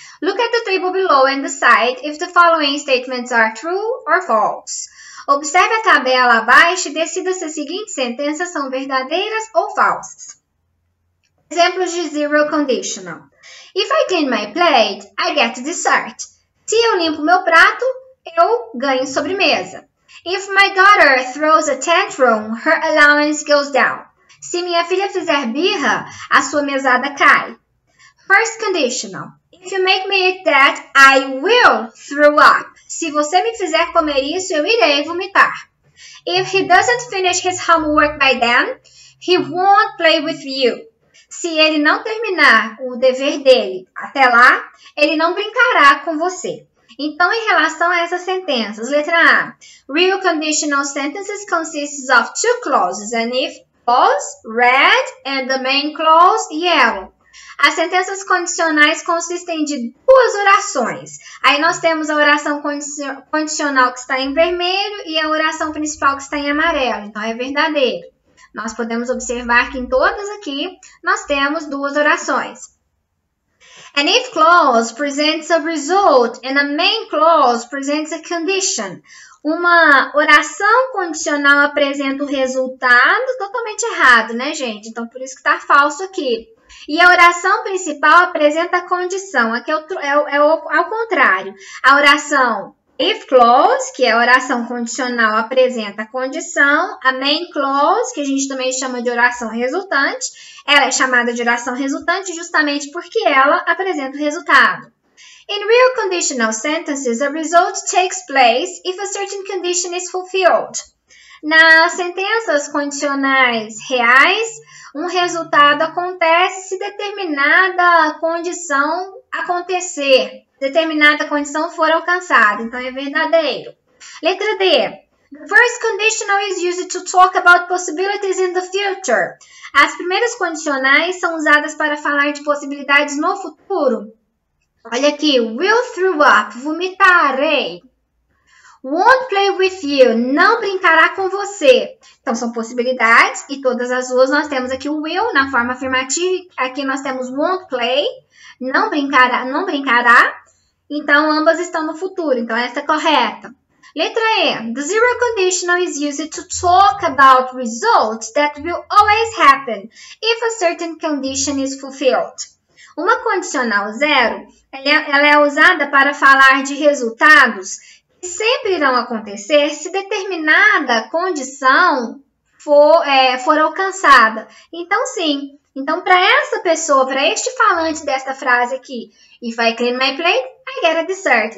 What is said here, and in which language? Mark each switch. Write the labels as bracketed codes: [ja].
[en] Look at the table below and decide if the following statements are true or false. [pt] Observe a tabela abaixo e decida se as seguintes sentenças são verdadeiras ou falsas. Exemplos de [en] zero conditional. If I clean my plate, I get dessert. [pt] Se eu limpo meu prato, eu ganho sobremesa. [en] If my daughter throws a tantrum, her allowance goes down. [pt] Se minha filha fizer birra, a sua mesada cai. [en] First conditional. If you make me eat that, I will throw up. [pt] Se você me fizer comer isso, eu irei vomitar. [en] If he doesn't finish his homework by then, he won't play with you. [pt] Se ele não terminar o dever dele até lá, ele não brincará com você. Então, em relação a essas sentenças, letra A. [en] Real conditional sentences consists of two clauses, an if clause, red, and the main clause, yellow. [pt] As sentenças condicionais consistem de duas orações. Aí nós temos a oração condicional que está em vermelho e a oração principal que está em amarelo. Então, é verdadeiro. Nós podemos observar que em todas aqui nós temos duas orações. [en] An if clause presents a result and a main clause presents a condition. [pt] Uma oração condicional apresenta o resultado totalmente errado, né, gente? Então, por isso que está falso aqui. E a oração principal apresenta a condição. Aqui ao contrário. A oração if clause, que é a oração condicional, apresenta a condição. A main clause, que a gente também chama de oração resultante, ela é chamada de oração resultante justamente porque ela apresenta o resultado. [en] In real conditional sentences, a result takes place if a certain condition is fulfilled. [pt] Nas sentenças condicionais reais, um resultado acontece se determinada condição acontecer, determinada condição for alcançada. Então, é verdadeiro. Letra D. [en] The first conditional is used to talk about possibilities in the future. [pt] As primeiras condicionais são usadas para falar de possibilidades no futuro. Olha aqui, [en] will throw up, [pt] vomitarei. [en] Won't play with you, [pt] não brincará com você. Então, são possibilidades e todas as duas nós temos aqui o will na forma afirmativa. Aqui nós temos [en] won't play, [pt] não brincará. Então, ambas estão no futuro. Então, essa é correta. Letra E. [en] The zero conditional is used to talk about results that will always happen if a certain condition is fulfilled. [pt] Uma condicional zero, ela é usada para falar de resultados que sempre irão acontecer se determinada condição for alcançada. Então, sim. Então, para essa pessoa, para este falante desta frase aqui, [en] if I clean my plate, I get a dessert.